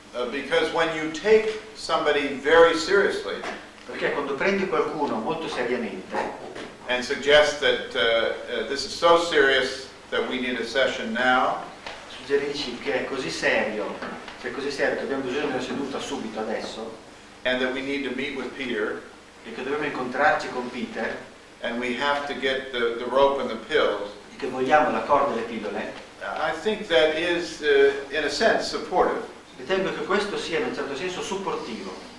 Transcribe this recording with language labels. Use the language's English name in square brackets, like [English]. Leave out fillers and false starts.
[English] Because when you take somebody very seriously [Italian] Perché quando prendi qualcuno molto seriamente [English] and suggest that this is so serious that we need a session now, [Italian] suggerisci che è così serio che abbiamo bisogno di una seduta subito adesso [English] and that we need to meet with Peter, [Italian] e che dobbiamo incontrarci con Peter [English] and we have to get the rope and the pills, [Italian] e che vogliamo la corda e le pillole, [English] I think that is, in a sense, supportive. [Italian] ritengo che questo sia in un certo senso supportivo.